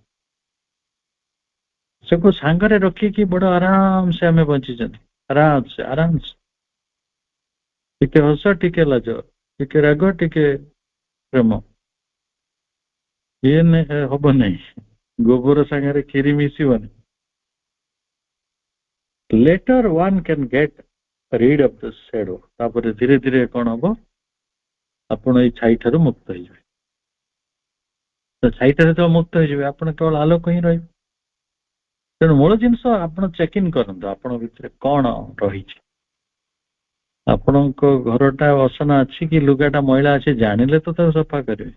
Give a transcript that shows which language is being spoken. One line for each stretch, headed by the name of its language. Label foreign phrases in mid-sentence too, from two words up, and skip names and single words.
Odia: ସେକୁ ସାଙ୍ଗରେ ରଖିକି ବଡ ଆରାମସେ ଆମେ ବଞ୍ଚିଛନ୍ତି। ଆରାମସେ ଟିକେ ହସ, ଟିକେ ଲାଜ, ଟିକେ ରାଗ, ଟିକେ ପ୍ରେମ। ଇଏ ହବ ନାହିଁ। ଗୋବର ସାଙ୍ଗରେ କ୍ଷୀରି ମିଶିବନି।
English: Later one can get rid of the shadow.
Odia: ତାପରେ ଧୀରେ ଧୀରେ କଣ ହବ? ଆପଣ ଏଇ ଛାଇ ଠାରୁ ମୁକ୍ତ ହେଇଯିବେ। ତ ଛାଇ ଠାରୁ ଯେତେବେଳେ ମୁକ୍ତ ହେଇଯିବେ, ଆପଣ କେବଳ ଆଲୋକ ହିଁ ରହିବେ। ତେଣୁ ମୂଳ ଜିନିଷ ଆପଣ
English: check in
Odia: କରନ୍ତୁ, ଆପଣଙ୍କ ଭିତରେ କଣ ରହିଛି। ଆପଣଙ୍କ ଘରଟା ଅସନା ଅଛି କି ଲୁଗାଟା ମଇଳା ଅଛି, ଜାଣିଲେ ତ ତାକୁ ସଫା କରିବେ।